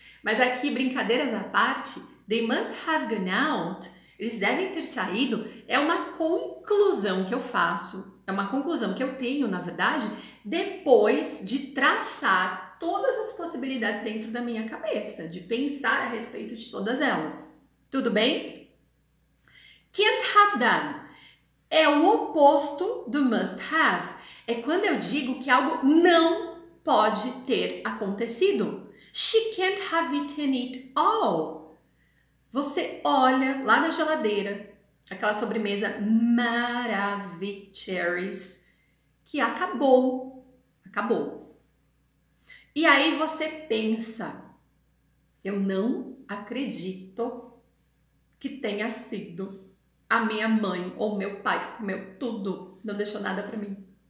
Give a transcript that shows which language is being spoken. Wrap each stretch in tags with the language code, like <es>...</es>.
<pt>Mas aqui, brincadeiras à parte,</pt> <en>they must have gone out,</en> <pt>eles devem ter saído, é uma conclusão que eu faço, é uma conclusão que eu tenho, na verdade, depois de traçar todas as possibilidades dentro da minha cabeça, de pensar a respeito de todas elas. Tudo bem?</pt> <en>Can't have done</en> <pt>é o oposto do must have. É quando eu digo que algo não pode ter acontecido.</pt> <en>She can't have eaten it all.</en> <pt>Você olha lá na geladeira, aquela sobremesa Maravicheries, que acabou. E aí você pensa, eu não acredito que tenha sido a minha mãe ou meu pai que comeu tudo, não deixou nada para mim.</pt>